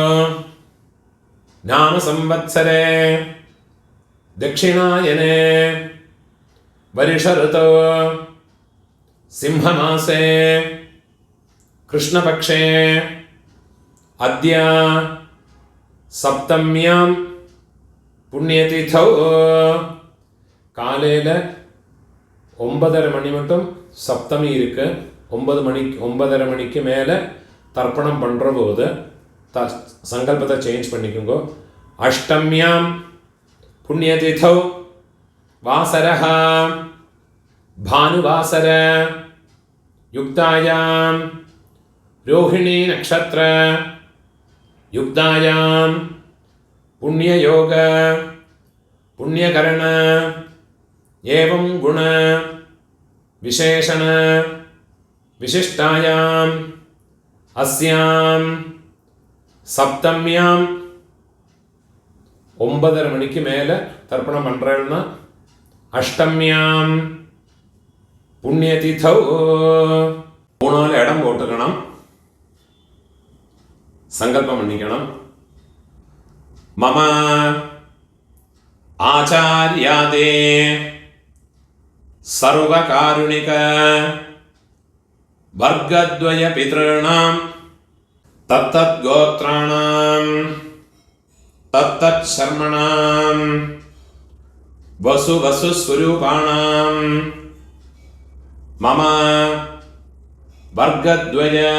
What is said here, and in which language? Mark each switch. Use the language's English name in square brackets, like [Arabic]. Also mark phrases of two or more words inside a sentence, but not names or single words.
[Sanskrit] नाम संवत्सरे दक्षिणायने वर्षऋतौ सिंहमासे कृष्णपक्षे अद्य सप्तम्यां पुण्यतिथौ [Tamil] காலையில் 9:30 மணி மட்டும் சப்தமி இருக்கு. 9:30 மணிக்கு மேலே தர்ப்பணம் பண்ணுற போது சங்கல்பத்தை சேஞ்ச் பண்ணிக்கோங்க. [Sanskrit] अष्टम्यां पुण्यतिथौ वासरः भानुवासर युक्तायां रोहिणी नक्षत्र युक्तायां पुण्ययोग पुण्यकरण एवं गुण विशेषण विशिष्टायाम अस्याम सप्तम्याम [Tamil] 9:30 மணிக்கு மேலே தர்ப்பணம் பண்ணுறேன்னா [Sanskrit] अष्टम्यां पुण्यतिथौ [Tamil] 3 இடம் போட்டுக்கணும். சங்கல்பம் பண்ணிக்கணும். [Sanskrit] मम आचार्यादे सर्वकारुणिक वर्गद्वय पितॄणां तत्तद्गोत्राणां तत्तच्छर्मणां वसुस्वरूपाणां मम वर्गद्वय